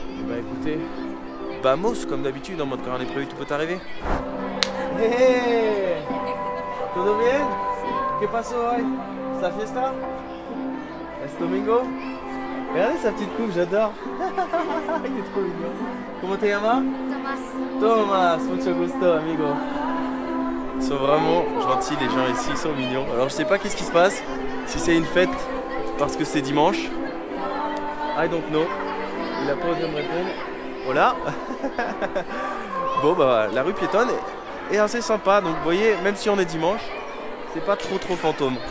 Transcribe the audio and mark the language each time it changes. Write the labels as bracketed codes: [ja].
[fr] Et écoutez, vamos comme d'habitude, en mode quand rien n'est prévu, tout peut arriver. [es] Hey, ¿todo bien? ¿Qué pasó hoy? ¿Esta fiesta? ¿Es domingo? [fr] Regardez sa petite coupe, j'adore. Il est trop mignon. Comment [es] te llamas? Thomas, mucho gusto, amigo. [fr] Ils sont vraiment gentils, les gens ici, ils sont mignons. Alors je sais pas qu'est-ce qui se passe, si c'est une fête parce que c'est dimanche. [en] I don't know. [fr] Il a pas osé me répondre. Voilà. Bon la rue piétonne est assez sympa, donc vous voyez, même si on est dimanche, c'est pas trop fantôme.